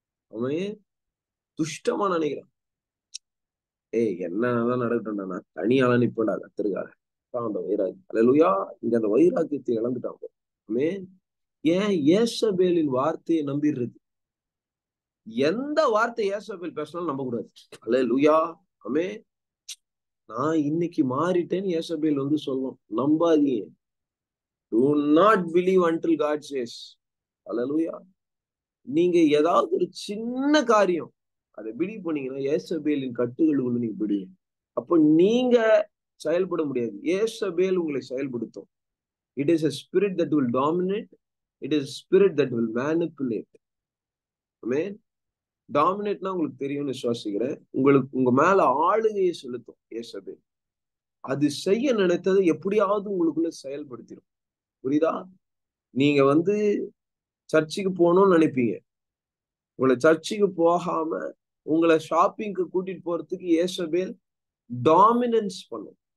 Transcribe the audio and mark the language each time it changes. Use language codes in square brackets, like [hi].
[ta] அவன் துஷ்டமா நினைக்கிறான். என்னதான் நடக்கட்டும்டா, நான் தனியால நிப்படா கத்திருக்கார அந்த வைராக்கி. அல்லேலூயா. இங்க அந்த வைராக்கியத்தை இழந்துட்டான். ஆமென். ஏன்? ஏசபேலின் வார்த்தையை நம்பிடுறது. எந்த வார்த்தை ஏசபேல் பேசினாலும் நம்ப கூடாது. அல்லேலூயா. ஆமென். நான் இன்னைக்கு மாறிட்டேன்னு ஏசபேல் வந்து சொல்லும். நம்பாதீங்க. [en] Do not believe until God says. [ta] அல்லேலூயா. நீங்க ஏதாவது ஒரு சின்ன காரியம் அதை பிலீவ் பண்ணீங்கன்னா ஏசபேலின் கட்டுகளுக்குள்ள நீங்க பிடிங்க. அப்போ நீங்க செயல்பட முடியாது. ஏசபேல் உங்களை செயல்படுத்தும். [en] It is a spirit that will dominate. It is a spirit that will manipulate. [ta] ஆமென். டாமினேட்னா உங்களுக்கு தெரியும்னு விசுவாசிக்கிறேன். உங்க மேல ஆளுகையை செலுத்தும் ஏசபேல். அது செய்ய நினைத்ததை எப்படியாவது உங்களுக்குள்ள செயல்படுத்திடும். புரியுதா? நீங்க வந்து சர்ச்சுக்கு போகணும்னு நினைப்பீங்க. உங்களை சர்ச்சுக்கு போகாம உங்களை ஷாப்பிங்க்கு கூட்டிட்டு போறதுக்கு ஏசபேல் டாமினன்ஸ் பண்ணும்.